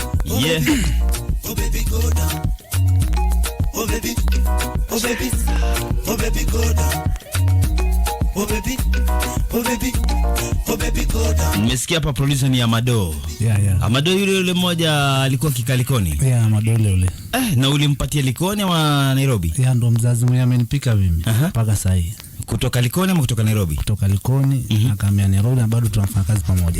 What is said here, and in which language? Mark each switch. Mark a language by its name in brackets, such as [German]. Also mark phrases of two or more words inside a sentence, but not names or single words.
[English] Yeah. Oh baby go down. Oh baby. Oh baby. Oh baby go down. Oh baby. Oh baby. Oh baby go down. [Swahili] Nimesikia hapa producer ni Amado. Yeah. Amado yule mmoja alikuwa kikalikoni. Yeah, Amado yule. Na ulimpatia Likoni ama Nairobi? Yeah, ndo mzazi mwenye amenipika mimi mpaka sasa hivi. Kutoka Likoni ama kutoka Nairobi? Kutoka Likoni, akamia Nairobi na bado tunafanya kazi pamoja.